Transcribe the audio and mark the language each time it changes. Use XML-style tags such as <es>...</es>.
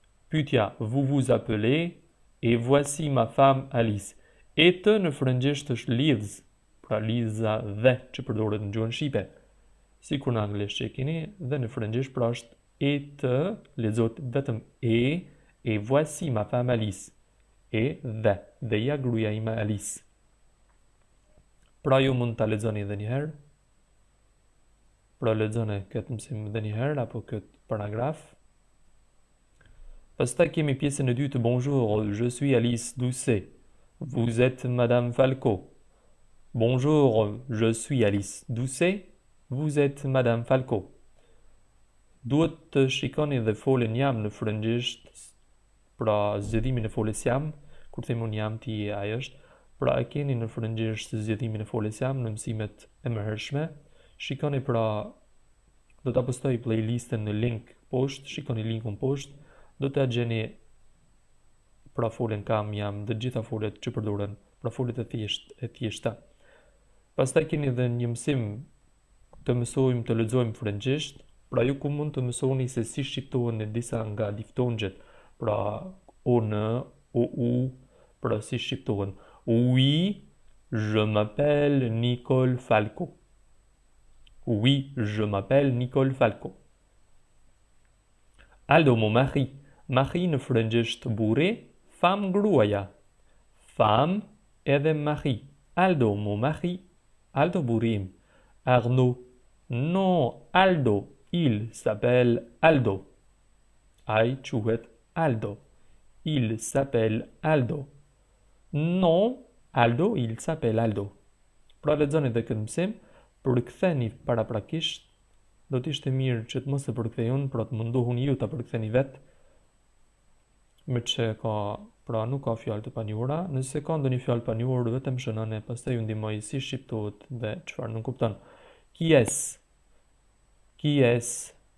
<sq>Pyetja,</sq> <fr>vous vous appelez, et voici ma femme Alice.</fr> <sq>E të në frëngjisht është lidhës, pra lidhëza dhe që përdoret në gjuhën shqipe. Si kur në anglisht që e keni, dhe në frëngjisht pra është e të, lexohet vetëm e</sq> <fr>voici ma femme Alice.</fr> <sq>E dhe ja gruaja ime Alice. Pra ju mund ta lexoni edhe një herë. Pra lexoni këtë mësim edhe një herë apo këtë paragraf. Pastaj kemi pjesën e dytë.</sq> <fr>Bonjour, je suis Alice Doucet. Vous êtes Madame Falco. Bonjour, je suis Alice Doucet. Vous êtes Madame Falco.</fr> <sq>Duhet të shikoni dhe folën jam në frëngjisht, pra zgjidhimin e folës jam, kur themi unë jam ti ai është, pra e keni në frëngjisht zgjidhimin e folës jam në mësimet e mëhershme. Shikoni pra, do ta postoj playlistën në link poshtë, shikoni linkun poshtë, do ta gjeni pra folën kam jam dhe gjitha folet që përdoren, pra folet e thjeshta. Pastaj keni edhe një mësim të mësojmë të lexojmë frëngjisht, pra ju ku mund të mësoni se si shqiptohen e disa nga diftongjet, pra o në, o u, pra si shqiptohen.</sq> <fr>Oui, je m'appelle Nicole Falco. Oui, je m'appelle Nicole Falco. Aldo, mon mari.</fr> <sq>Mari në frëngjisht burri, femme gruaja.</sq> <fr>Femme edhe mari. Aldo, mon mari. Aldo burrim. Arnaud. Non, Aldo. Il s'appelle Aldo.</fr> <sq>Ai quhet Aldo.</sq> <fr>Il s'appelle Aldo. Non, Aldo, il s'appelle Aldo.</fr> <sq>Pra lexoni dhe këtë mësim, përktheni paraprakisht, do të ishte mirë që të mos e përkthej unë, pra të mundohuni ju ta përktheni vetë, me që ka, pra nuk ka fjalë të panjohura, nëse ka ndonjë fjalë panjohur, vetëm shënoni, pastaj ju ndihmoj si shqiptohet dhe çfarë nuk kupton.</sq> <fr>Qui est? Qui est?</fr>